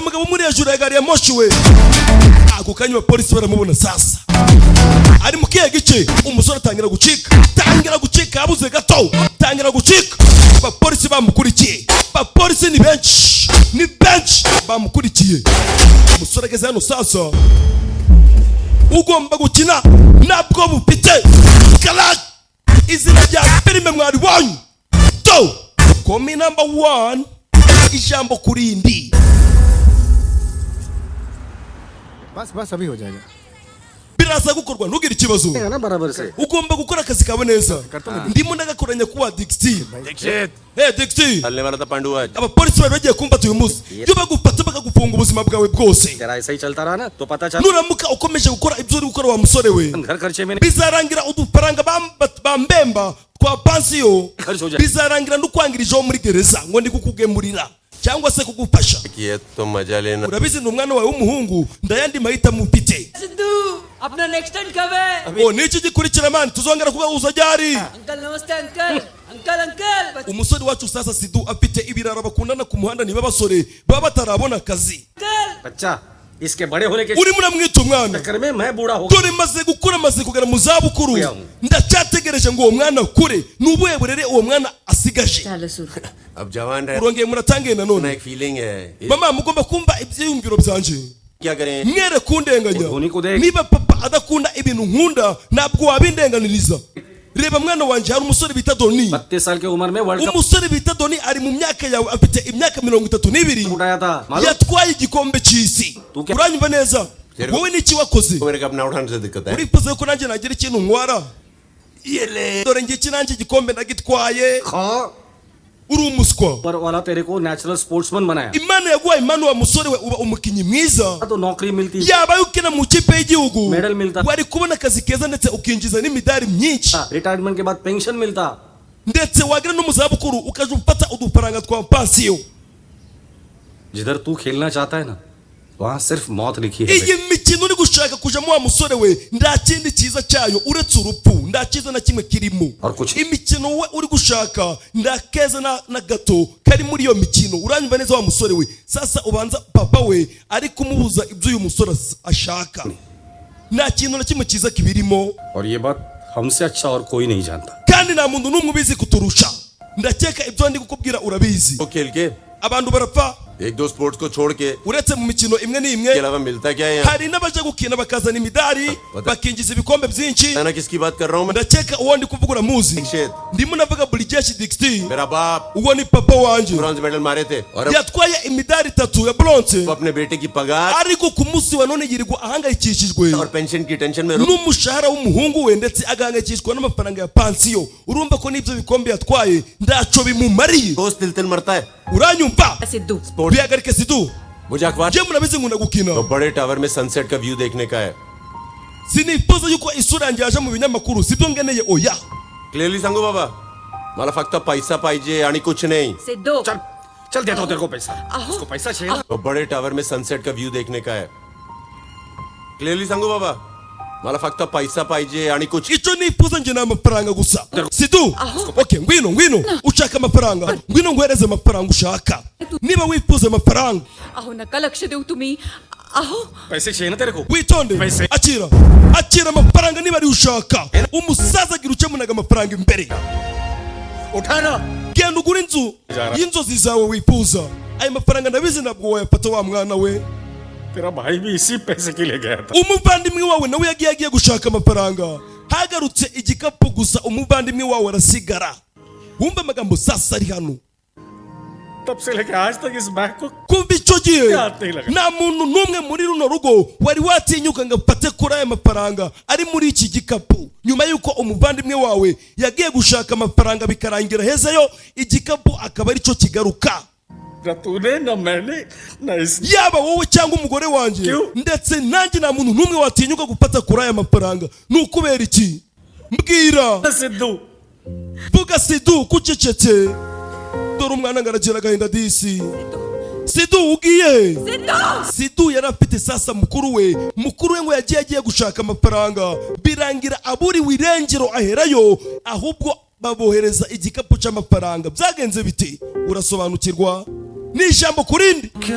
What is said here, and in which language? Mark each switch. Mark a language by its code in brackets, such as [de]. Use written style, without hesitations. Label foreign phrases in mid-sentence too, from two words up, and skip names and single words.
[rw] umugabo muri hejuru ya gari ya moshi we ako kanya abapolisi baramubona sasa ari mu kihe gice umusore atangira gucika habuze gato tangira gucika abapolisi bamukurikiye abapolisi ni benshi bamukurikiye umusore ageze hano sasa ugomba gukina nabwo bufite kalak izina rya filime mwaribonye komi number 1 ijambo kurindi [hi] बस अभी हो जाएगा [rw] biraza gukorwa ntugire ikibazo [hi] ना बराबर से [rw] ugomba gukora akazi kawe neza ndimo ndagakoranya kuwa Dixit Dixit [hi] चलने वाला था पांडु आज [rw] abapolisi bari bagiye kumfata uyu munsi iyo bagufata bakagufunga ubuzima bwawe bwose [hi] तेरा ऐसा ही चलता रहा ना तो पता चल [rw] nuramuka ukomeje gukora ibyo uri gukora wa musore we [hi] घर खर्चे में [rw] bizarangira udufaranga bambemba twa pansiyo bizarangira n'ukwangirijeho muri gereza ngo ndi kukugemurira cyangwa se kugufasha [hi] ये तो मजा लेना [rw] urabizi ni umwana wawe w'umuhungu ndayandi mahitamo mfite [hi] सिद्धू अपना [en] next turn [hi] कब है [rw] niki gikurikira mani tuzongera kugahuza ryari [hi] अंकल नमस्ते अंकल [rw] umusore wacu sasa Sidu afite ibirara bakundana ku muhanda niba basore baba batarabona akazi [hi] बच्चा इसके बड़े होने के [rw] urimo uramwita umwana [hi] चक्कर में मैं बूढ़ा हो [rw] dore maze gukura maze kugera mu zabukuru ndacyategereje ngo uwo mwana akure n'ubuhe burere uwo mwana asigaje [hi] अब जवान रहे [rw] urongeye muratangiye [hi] ना [rw] nanone [hi] एक फीलिंग है [rw] mama mugomba kumva ibyiyumviro byanje [hi] क्या करें [rw] mwere kundenganya [hi] धोनी को देख [rw] niba papa adakunda ibintu nkunda ntabwo wabindenganiriza reba mwana wanje hari umusore bita Doni [hi] 32 साल की उम्र में [en] World Cup [rw] umusore bita Doni ari mu myaka yawe afite imyaka 32 [hi] उठाया था मालूम [rw] yatwaye igikombe cy'isi uranyumva neza wowe niki wakoze [hi] मेरे को अपना उठाने से दिक्कत है [rw] urifuza ko nanjye nagira ikintu ntwara dore ngiki nanjye igikombe nagitwaye uri umuswa [hi] पर वाला तेरे को [en] natural sportsman [hi] बनाया [rw] imana yaguhaye impano wa musore we uba umukinnyi mwiza [hi] तो नौकरी मिलती [rw] yabaye ukina mu kipe y'igihugu [hi] मेडल मिलता [rw] wari kubona akazi keza ndetse ukinjiza n'imidari myinshi [hi] रिटायरमेंट के बाद पेंशन मिलता [rw] ndetse wagira no mu zabukuru ukaje ufata udufaranga twa pansiyo [hi] जिधर तू खेलना चाहता है ना वहाँ सिर्फ मौत लिखी है [rw] iyi mikino uri gushaka kujamo wa musore we nta kindi cyiza cyayo uretse urupfu nta cyiza na kimwe kirimo imikino we uri gushaka nta keza na gato kari muri iyo mikino uranyumva neza wa musore we sasa ubanza papa we ari kumubuza ibyo uyu musore ashaka nta kintu na kimwe cyiza kibirimo [hi] और ये बात हमसे अच्छा और कोई नहीं जानता [rw] kandi nta muntu n'umwe ubizi kuturusha ndakeka ibyo ndi kukubwira urabizi [hi] वो खेल के [rw] abantu barapfa [hi] एक दो स्पोर्ट्स को छोड़ के [rw] uretse mu mikino imwe [hi] के [rw] n'imwe [hi] अलावा मिलता क्या है यहाँ [rw] hari n'abaje gukina bakazana imidari bakinjiza ibikombe byinshi [hi] ना किसकी बात कर रहा हूँ मैं [rw] ndakeka uwo ndi kuvuga uramuzi [hi] दीक्षित [rw] ndimo navuga Brijesh Dixit [hi] मेरा बाप [rw] uwo ni papa wanje [en] bronze medal [hi] मारे थे और अब [rw] yatwaye imidari 3 ya bronze [hi] वो अपने बेटे की पगार [rw] ariko ku munsi wa none yirirwa ahangayikishijwe [hi] और पेंशन की टेंशन में [rw] n'umushahara w'umuhungu we ndetse agahangayikishwa n'amafaranga ya pansiyo urumva ko n'ibyo bikombe yatwaye ndaco bimumariye [hi] दोस्त तिल तिल मरता है [rw] uranyumva [hi] सिद्धू [rw] bihagarike Sidu [hi] मुझे अखबार [rw] je murabizi nkunda gukina [hi] तो बड़े टावर में सनसेट का व्यू देखने का है [rw] sinifuza yuko isura yanjye yaje mu binyamakuru sibyo ngeneye oya [mr] क्लियरली सांगू बाबा मला फक्त पैसा पाहिजे आणि [hi] कुछ नहीं सिद्धू चल चल देता हूँ तेरे को पैसा उसको पैसा चाहिए ना? तो बड़े टावर में सनसेट का व्यू देखने का है क्लियरली [mr] सांगू बाबा मला फक्त पैसा पाहिजे आणि [hi] कुछ [rw] icyo nifuza njye ni amafaranga gusa Sidu okay ngwino ushaka amafaranga ngwino nguhereze amafaranga ushaka niba wifuza amafaranga [mr] अहो नका लक्ष देऊ तुम्ही अहो [hi] पैसे चाहिए ना तेरे को [rw] witonde [hi] पैसे. [rw] akira amafaranga niba ari ushaka umusaza agira ukemunaga amafaranga imbere [hi] उठा ना [rw] genda ugura inzu y'inzozi zawe wifuza ayo mafaranga ndabizi ntabwo wayafata wa mwana we [hi] तेरा भाई भी इसी पैसे के लिए गया था [rw] umuvandimwe wawe nawe yagiye gushaka amafaranga hagarutse igikapu gusa umuvandimwe wawe arasigara wumva amagambo sasa ari hano [hi] तब से लेके आज तक इस बैग को [rw] kumva icyo gihe Yate ilaga. nta muntu n'umwe muri runo rugo wari watinyuka ngo afate kuri aya mafaranga ari muri iki gikapu nyuma y'uko umuvandimwe wawe yagiye gushaka amafaranga bikarangira hezayo igikapu akaba ari cyo kigaruka [hi] न तूने न मैंने न इस [rw] yaba wowe cyangwa umugore wanjye Kiu. ndetse nanjye nta muntu n'umwe watinyuka gufata kuri aya mafaranga ni ukubera iki mbwira [hi] सिद्धू [rw] vuga Sidu kucecetse dore umwana ngaragira agahinda disi Sidu ugiye Sidu yari afite sasa mukuru we ngo yagiye gushaka amafaranga birangira aburiwe irengero aherayo ahubwo babohereza igikapu cy'amafaranga byagenze biti urasobanukirwa ni ijambo kurindi